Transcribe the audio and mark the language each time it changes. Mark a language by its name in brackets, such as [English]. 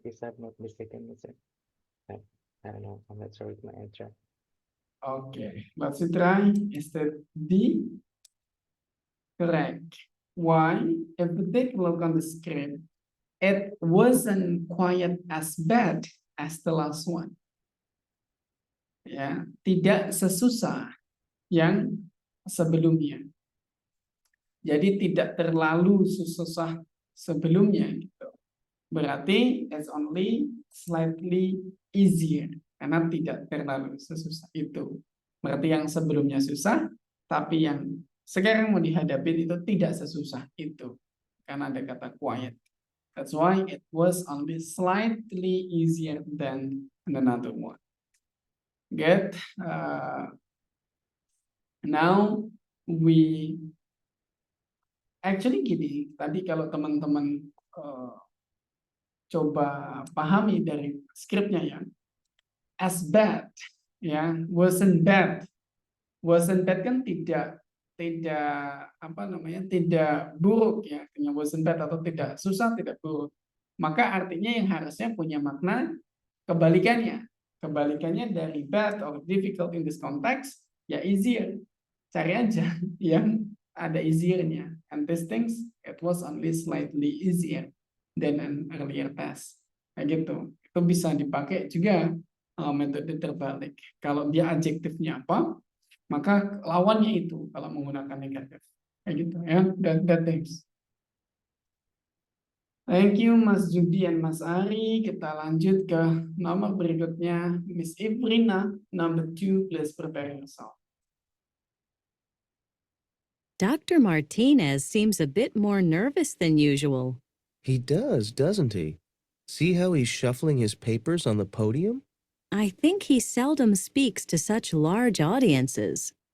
[English] Is I'm not mistaken, is it? I don't know. I'm not sure with my answer. Okay, let's try. Is that D? Correct. Why? If we take a look on the script, it wasn't quite as bad as the last one. [Indonesian] Ya, tidak sesusah yang sebelumnya. Jadi tidak terlalu susah sebelumnya gitu. Berarti [English] it's only slightly easier [Indonesian] karena tidak terlalu sesusah itu. Berarti yang sebelumnya susah, tapi yang sekarang mau dihadapi itu tidak sesusah itu. Karena ada kata quiet. [English] That's why it was only slightly easier than another one. Good. Now we actually [Indonesian] gini. Tadi kalau teman-teman coba pahami dari skripnya ya, as bad, ya, [English] wasn't bad [Indonesian] kan tidak apa namanya, tidak buruk ya, artinya wasn't bad atau tidak susah, tidak buruk. Maka artinya yang harusnya punya makna kebalikannya. Kebalikannya dari [English] bad or difficult in this context, [Indonesian] ya easier. Cari aja yang ada easier-nya. [English] And these things, it was only slightly easier than an earlier test. [Indonesian] Kayak gitu. Itu bisa dipakai juga metode terbalik. Kalau dia adjektifnya apa, maka lawannya itu kalau menggunakan negatif. Kayak gitu ya. [English] That things. [Indonesian] Thank you Mas Judi dan Mas Ari. Kita lanjut ke nomor berikutnya. [English] Miss Ibrina, number 2, please prepare yourself. Dr. Martinez seems a bit more nervous than usual. He does, doesn't he? See how he's shuffling his papers on the podium? I think he seldom speaks to such large audiences.